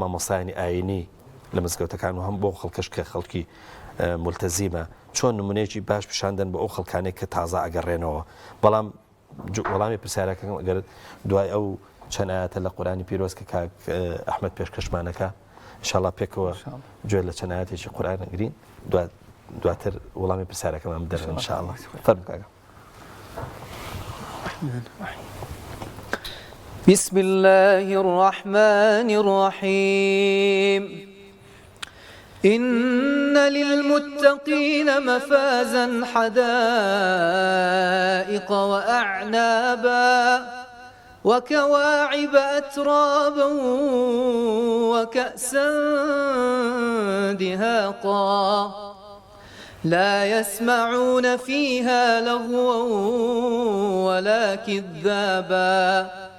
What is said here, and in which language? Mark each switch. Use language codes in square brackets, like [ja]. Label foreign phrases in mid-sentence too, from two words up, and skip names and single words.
[ckb] مامۆستایانی ئاینی لە مزگەوتەکان و هەم بۆ خەڵکەش کە خەڵکی ملتەزیمە چۆن نمونەیەکی باش پیشاندن بە ئەو خەڵکانێک کە تازە ئەگەڕێنەوە بەڵام وەڵامی پرسیارەکەم ئەگەر دوای ئەو چەند ئاەتە لە قورآنی پیرۆز کە کاک ئەحمەد پێشکەشمانەکە ئینشاءڵڵا پێکەوە گوێ لە چەند ئاەتێکی قورآن ئەگرین دواتر وەڵامی پرسیارەکەمان بدەن ئینشاءڵڵا فەرموو کاکە. [ar] الرحمن الرحيم بسم الله الرحمن الرحيم إن للمتقين مفازا حدائق وأعنابا وكواعب أترابا وكأسا دهاقا لا يسمعون فيها لغوا ولا كذابا